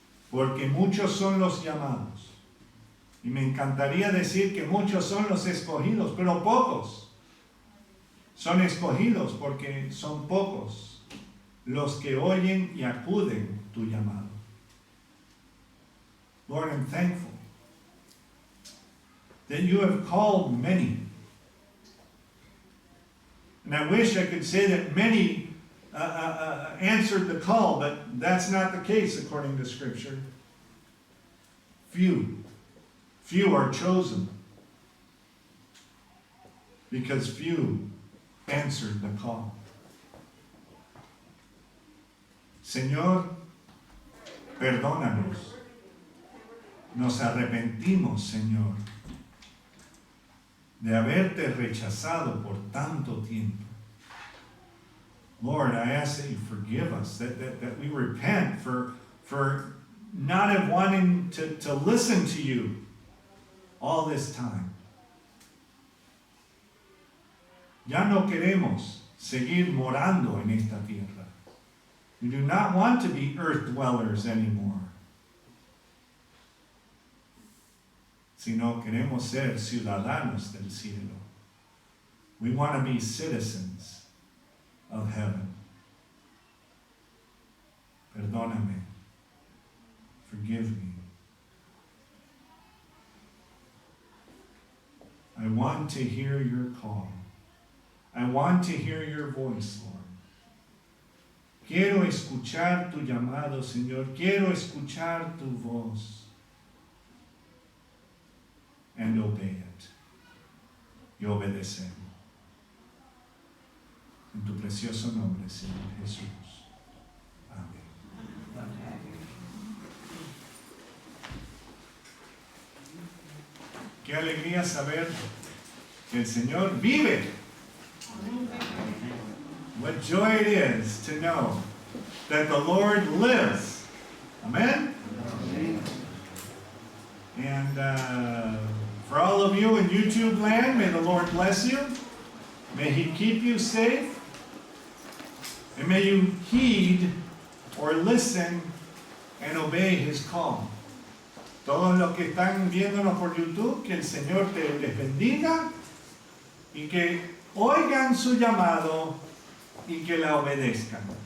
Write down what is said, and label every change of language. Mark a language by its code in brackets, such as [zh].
[es] Porque muchos son los llamados. Y me encantaría decir que muchos son los escogidos, pero pocos son escogidos porque son pocos los que oyen y acuden tu llamado. [en] Lord, I'm thankful that you have called many. And I wish I could say that many answered the call, but that's not the case according to Scripture. Few are chosen because few answered the call. [es] Señor, perdónanos. Nos arrepentimos, Señor, de haberte rechazado por tanto tiempo. [en] Lord, I ask that you forgive us, that we repent for not have wanting to listen to you all this time. [es] Ya no queremos seguir morando en esta tierra. [en] We do not want to be earth dwellers anymore. [es] Sino queremos ser ciudadanos del cielo. [en] We want to be citizens of heaven. [es] Perdóname. [en] Forgive me. I want to hear your call. I want to hear your voice, Lord. [es] Quiero escuchar tu llamado, Señor. Quiero escuchar tu voz. [en] And obey it. [es] Y obedecerlo. En tu precioso nombre, Señor Jesús. Amén. Qué alegría saber que el Señor vive. [en] What joy it is to know that the Lord lives. Amen? And for all of you in YouTube land, may the Lord bless you. May He keep you safe. And may you heed or listen and obey His call. [es] Todos los que están viéndonos por YouTube, que el Señor les bendiga y que oigan su llamado y que la obedezcan.